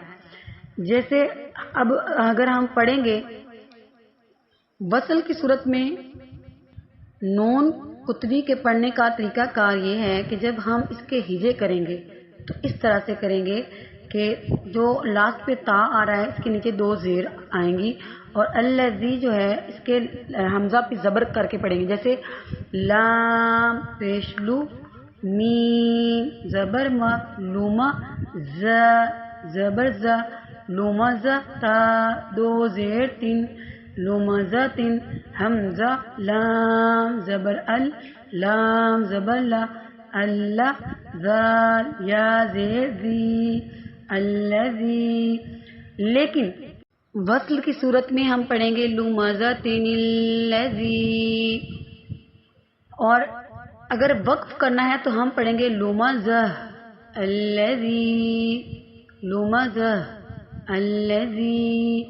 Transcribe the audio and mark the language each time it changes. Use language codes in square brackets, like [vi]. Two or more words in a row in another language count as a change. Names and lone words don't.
[ur] جیسے اب اگر ہم پڑھیں گے وصل کی صورت میں نون قطنی کے پڑھنے کا طریقہ کار یہ ہے کہ جب ہم اس کے ہجے کریں گے تو اس طرح سے کریں گے کہ جو لاسٹ پہ تا آ رہا ہے اس کے نیچے 2 زیر آئیں گی، اور الذی جو ہے اس کے حمزہ پہ زبر کر کے پڑھیں گے. جیسے لام پیش لو، میم زبر ما، لوما، ز زبر ز، لوما ز، تا 2 زیر 3، لوما ز 3، حمزہ لام زبر ال، لام زبر لا، اللہ ذال یا زیر ذی، الذی. لیکن وصل کی صورت میں ہم پڑھیں گے [ar] لمزتن الذی، [ur] اور اگر وقف کرنا ہے تو ہم پڑھیں گے [ar] لمزہ الذی، لمزہ الذی.